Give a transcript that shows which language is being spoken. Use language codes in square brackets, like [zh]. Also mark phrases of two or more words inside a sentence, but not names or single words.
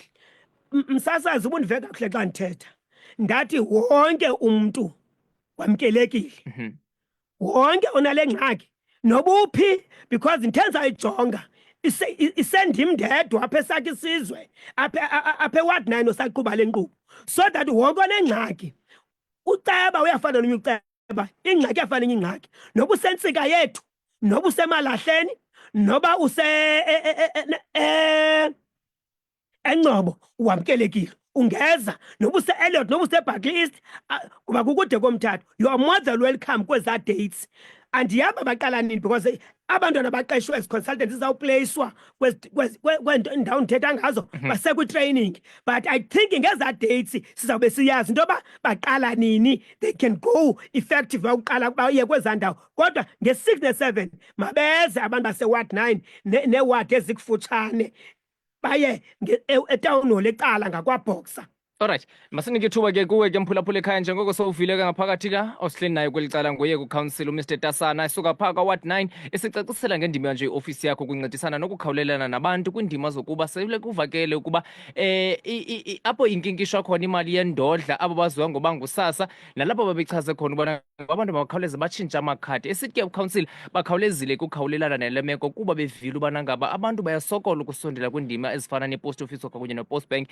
[xh] Msasazi ubundive kakuhle xa ndithetha ndathi wonke umntu wamkelekile, wonke onale ngxaki nobuphi because ndithe ndizayijonga isendim ndedwa apha esakhe isizwe apha eWard 9 osaqhuba le nkqubo [en] so that [xh] wonke onengxaki uceba uyafana nomnye uceba ingxaki yafana ingxaki noba usentsika yethu noba usemalahleni noba eNgcobo wamkelekile ungeza noba use-Elliot noba use-Buckley kuba kukude komthathu [en] you are more than welcome [xh] kweza dates andiyaba baqala nini because abantwana baqeshwe [en] as consultants [xh] izawuplacwa kwendawo ndithetha ngazo basekwi-training [en] but I think [xh] ngeza dates sizawube siyazi into yoba baqala nini [en] they can go effective [xh] bawuqala baye kweza ndawo kodwa nge-6 ne-7 mabeze abantu base-ward 9 neewadi ezikufutshane baye etawuni hall ecala ngakwabhoxa. Alright, masinike ithuba ke kuwe ke mphulaphula ekhaya njengoko sowuvile ke ngaphakathi ka osihleni nayo kwelicala nguye ku-council uMr Tasana esuka phaa kwa-ward 9 esicacisela ngendima nje iofisi yakho kuncedisana nokukhawulelana nabantu kwindima zokuba sele kuvakele ukuba apho inkinkisho khona imali yendodla abo baziwa ngoba ngusasa nalapho babechaze khona ubona abantu bakhawuleze batshintsha amakhadi esithi ke ucouncil bakhawulezile ukukhawulelana nale meko kuba bevile ubana ngaba abantu bayasokola ukusondela kwindima ezifana ne-post office kunye ne-post bank.